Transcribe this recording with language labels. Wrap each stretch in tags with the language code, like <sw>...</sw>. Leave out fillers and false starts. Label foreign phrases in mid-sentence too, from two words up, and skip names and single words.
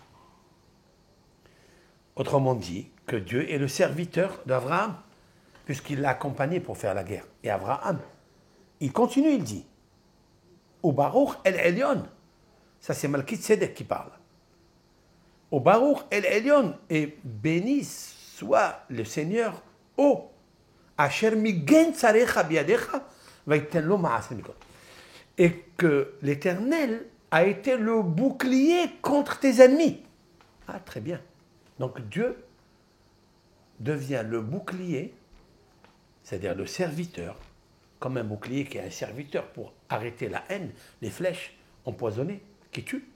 <fr>Autrement dit, que Dieu est le serviteur d'Abraham puisqu'il l'a accompagné pour faire la guerre. Et Abraham, il continue, il dit, au</fr> <he>ברוך אל עליון,</he> <fr>ça c'est Malki Tzedek qui parle.</fr> <he>Au ברוך אל עליון,</he> <fr>et béni soit le Seigneur haut,</fr> <he>אשר מגן צריך בידך, ויתן לו מעשה מכל.</he> <fr>Et que l'Éternel a été le bouclier contre tes ennemis. Ah, très bien. Donc Dieu devient le bouclier, c'est-à-dire le serviteur, comme un bouclier qui est un serviteur pour arrêter la haine, les flèches empoisonnées qui tuent.</fr>